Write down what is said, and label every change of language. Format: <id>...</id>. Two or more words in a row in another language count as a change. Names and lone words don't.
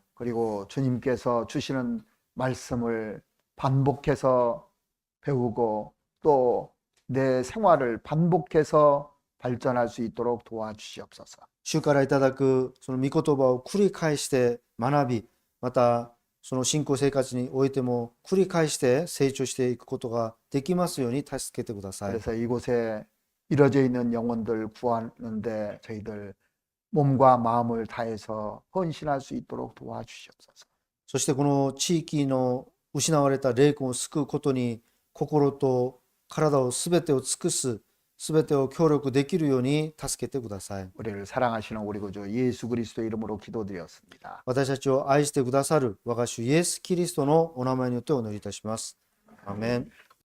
<ko>그리고 주님께서 주시는 말씀을 반복해서 배우고 또 내 생활을 반복해서 발전할 수 있도록 도와주시옵소서.</ko> <ja>主からいただくその御言葉を繰り返して学び、またその信仰生活においても繰り返して成長していくことができますように助けてください。</ja> <ko>그래서 이곳에 이뤄져 있는 영혼들 구하는데 저희들 몸과 마음을 다해서 헌신할 수 있도록 도와주시옵소서.</ko> <ja>そしてこの地域の失われた霊魂を救うことに心と体をすべてを尽くす、すべてを協力できるように助けてください。</ja> <ko>우리를 사랑하시는 우리 구주 예수 그리스도 이름으로 기도드렸습니다.</ko> <ja>私たちを愛してくださる我が主イエス・キリストのお名前によってお祈りいたします。アーメン。</ja>